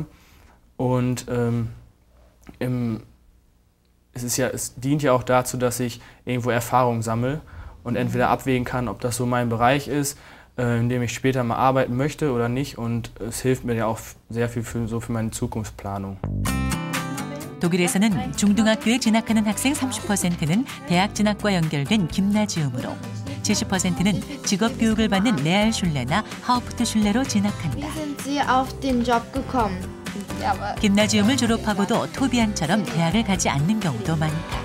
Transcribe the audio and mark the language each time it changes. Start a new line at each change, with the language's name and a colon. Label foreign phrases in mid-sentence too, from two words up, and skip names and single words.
German: Und es dient ja auch dazu, dass ich irgendwo Erfahrung sammle und entweder abwägen kann, ob das so mein Bereich ist, in dem ich später mal arbeiten möchte oder nicht. Und es hilft mir ja auch sehr viel für meine Zukunftsplanung.
Korean: 독일에서는 중등학교에 진학하는 학생 30%는 대학 진학과 연결된 김나지움으로 70%는 직업 교육을 받는 레알슐레나 하우프트슐레로 진학한다. 김나지움을 졸업하고도 토비안처럼 대학을 가지 않는 경우도 많다.